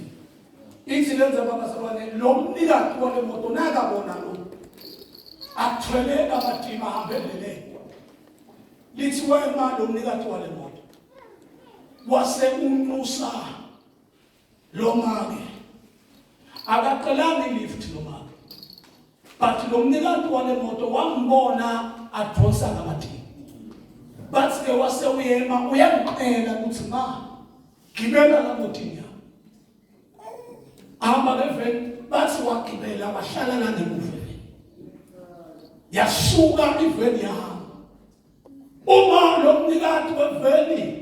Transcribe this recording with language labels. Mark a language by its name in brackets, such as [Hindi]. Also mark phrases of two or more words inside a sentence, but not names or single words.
[Swati] Ithi lenza ba bazalwane lo mnikati wale moto nakabona lo athwele kamadima ahambe endleleni. Lithi wema lo mnikati wale moto wase unxusa lo make akaqalanga lift lo make. But lo mnikati wale moto wambona adonsa kamadima. But waze wasewuyema uyamqela ukuthi ma gibela la motini ahamba ngeveni bathi wagibela wahlala la ngemuveni yasuka iveni yahamba uma lo mnikati weveni